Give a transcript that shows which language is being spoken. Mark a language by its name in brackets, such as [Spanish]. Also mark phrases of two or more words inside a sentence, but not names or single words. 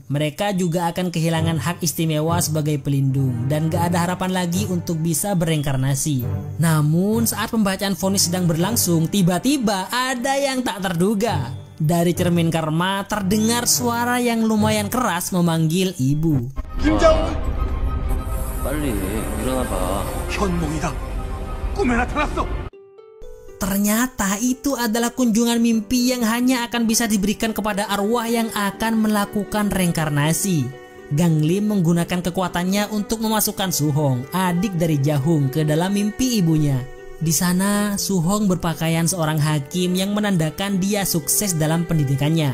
[Indonesian] Mereka juga akan kehilangan hak istimewa sebagai pelindung dan gak ada harapan lagi untuk bisa bereinkarnasi. Namun saat pembacaan vonis sedang berlangsung, tiba-tiba ada yang tak terduga. Dari cermin karma terdengar suara yang lumayan keras memanggil ibu. [Korean] 김자훈! 빨리 일어나봐. 현몽이다. 꿈에 나타났어. [Indonesian] Ternyata itu adalah kunjungan mimpi yang hanya akan bisa diberikan kepada arwah yang akan melakukan reinkarnasi. Ganglim menggunakan kekuatannya untuk memasukkan Suhong, adik dari Jahung, ke dalam mimpi ibunya. Di sana, Suhong berpakaian seorang hakim yang menandakan dia sukses dalam pendidikannya.